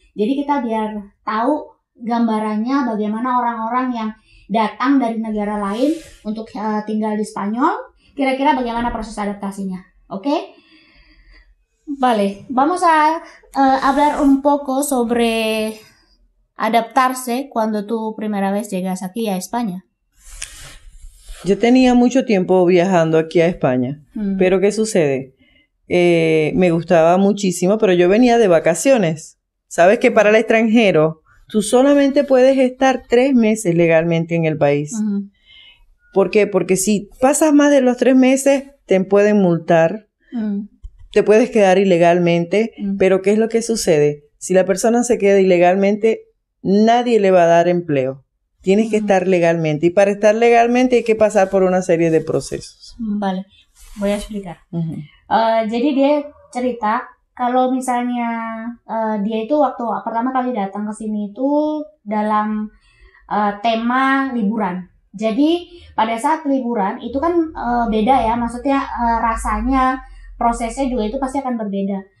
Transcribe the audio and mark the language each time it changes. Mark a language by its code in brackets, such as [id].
[id] Jadi kita biar tahu gambarannya bagaimana orang-orang yang datang dari negara lain untuk tinggal di Spanyol, kira-kira bagaimana proses adaptasinya. [es] ¿Ok? Vale, vamos a hablar un poco sobre adaptarse cuando tú primera vez llegas aquí a España. Yo tenía mucho tiempo viajando aquí a España, pero ¿qué sucede? Me gustaba muchísimo, pero yo venía de vacaciones. ¿Sabes que para el extranjero tú solamente puedes estar 3 meses legalmente en el país? ¿Por qué? Porque si pasas más de los 3 meses, te pueden multar, te puedes quedar ilegalmente, pero ¿qué es lo que sucede? Si la persona se queda ilegalmente, nadie le va a dar empleo. Tienes que estar legalmente, y para estar legalmente hay que pasar por una serie de procesos. Vale, voy a explicar. [id] Jadi dia cerita kalau misalnya dia itu waktu pertama kali datang ke sini itu dalam tema liburan. Jadi pada saat liburan itu kan beda ya, maksudnya rasanya, prosesnya juga itu pasti akan berbeda.